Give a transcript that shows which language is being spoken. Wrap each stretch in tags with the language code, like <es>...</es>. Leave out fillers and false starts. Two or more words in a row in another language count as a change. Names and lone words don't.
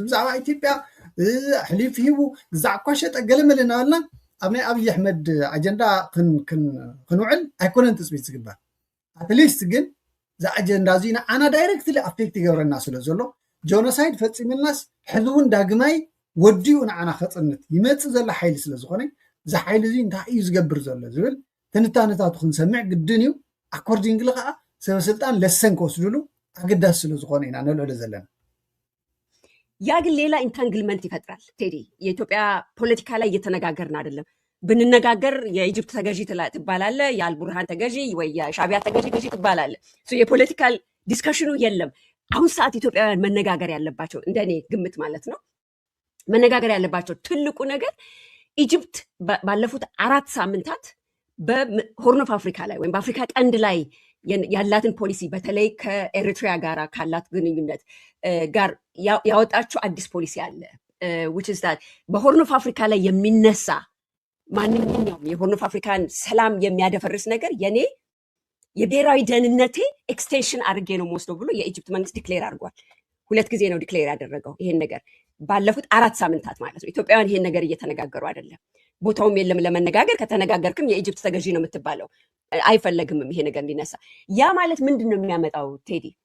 <ti>ብዛዕባ ኢትዮጵያ ሕሊፍ ሂቡ ግዛዕ እኳ ሸጠ ገለመለ እናበልና ኣብ ናይ ኣብይ ኣሕመድ ኣጀንዳ ክንውዕል ኣይኮነን ትፅቢት ዝግበር። ኣትሊስት ግን እዚ ኣጀንዳ እዚ ንዓና ዳይረክትሊ ኣፌክት ይገብረና ስለ ዘሎ ጆኖሳይድ ፈፂምልናስ ሕዚ እውን ዳግማይ ወዲኡ ንዓና ከፅንት ይመፅእ ዘሎ ሓይሊ ስለ ዝኾነ እዚ ሓይሊ እዚ እንታይ እዩ ዝገብር ዘሎ ዝብል ትንታነታቱ ክንሰምዕ ግድን እዩ። ኣኮርዲንግሊ ከዓ ሰበስልጣን ለሰን ከወስድሉ ኣገዳሲ ስለ ዝኾነ ኢና ነልዕሎ ዘለና።</ti> <am>ያ ግን ሌላ ኢንታንግልመንት ይፈጥራል። ቴዲ የኢትዮጵያ ፖለቲካ ላይ እየተነጋገርን አይደለም። ብንነጋገር የኢጅፕት ተገዢ ትባላለ፣ የአልቡርሃን ተገዢ ወይ የሻዕቢያ ተገዢ ትባላለ። የፖለቲካል ዲስከሽኑ የለም። አሁን ሰዓት ኢትዮጵያውያን መነጋገር ያለባቸው እንደኔ ግምት ማለት ነው መነጋገር ያለባቸው ትልቁ ነገር ኢጅፕት ባለፉት 4 ሳምንታት በሆርን ኦፍ አፍሪካ ላይ ወይም በአፍሪካ ቀንድ ላይ ያላትን ፖሊሲ በተለይ ከኤሪትሪያ ጋር ካላት ግንኙነት ጋር ያወጣችው አዲስ ፖሊሲ አለ</am> <en>which is that</en> <am>በሆርን ኦፍ አፍሪካ ላይ የሚነሳ ማንኛውም የሆርን ኦፍ አፍሪካን ሰላም የሚያደፈርስ ነገር የኔ የብሔራዊ ደህንነቴ ኤክስቴንሽን አድርጌ ነው የምወስደው ብሎ የኢጅፕት መንግስት ዲክሌር አድርጓል። 2 ጊዜ ነው ዲክሌር ያደረገው ይሄን ነገር ባለፉት 4 ሳምንታት ማለት ነው። ኢትዮጵያውያን ይሄን ነገር እየተነጋገሩ አይደለም። ቦታውም የለም ለመነጋገር። ከተነጋገርክም የኢጅፕት ተገዢ ነው የምትባለው። አይፈለግም ይሄ ነገር እንዲነሳ። ያ ማለት ምንድን ነው የሚያመጣው ቴዲ?</am>